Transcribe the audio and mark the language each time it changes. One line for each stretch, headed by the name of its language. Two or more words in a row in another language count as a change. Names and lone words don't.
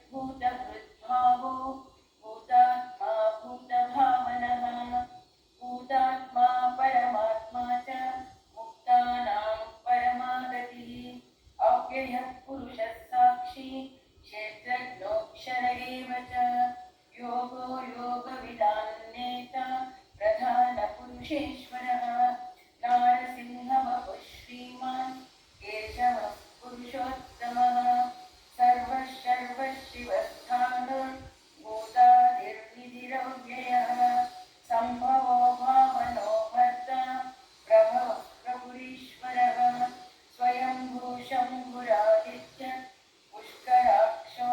Sanskrit: ಭೂತಭೃದ್ಭಾವೋ ಭೂತಾತ್ಮ ಭೂತಭಾವನಃ ಭೂತಾತ್ಮ ಪರಮಾತ್ಮ ಚ ಮುಕ್ತಾನಾಂ ಪರಮಾಗತಿಃ ಅವ್ಯಯಃ ಪುರುಷಃ ಸಾಕ್ಷಿ ಕ್ಷೇತ್ರಜ್ಞೋಕ್ಷರ ಏವ ಚ ಯೋಗೋ ಯೋಗವಿದಾನ್ನೇತ ಪ್ರಧಾನ ಪುರುಷೇಶ್ವರಃ ನಾರಸಿಂಹವಪುಃ ಶ್ರೀಮಾನ್ ಕೇಶವಃ ಪುರುಷೋತ್ತಮಃ ಸರ್ವಶರ್ವಶಿವಸ್ಥಾನೋ ಭೂತಾದಿರ್ವಿಧಿರವ್ಯಯಃ ಸಂಭವೋ ಭಾವನೋ ಭರ್ತ ಪ್ರಭವ ಪ್ರಭುರೀಶ್ವರಃ ಸ್ವಯಂಭೂ ಶಂಭುರಾದಿತ್ಯ ಪುಷ್ಕರಾಕ್ಷೋ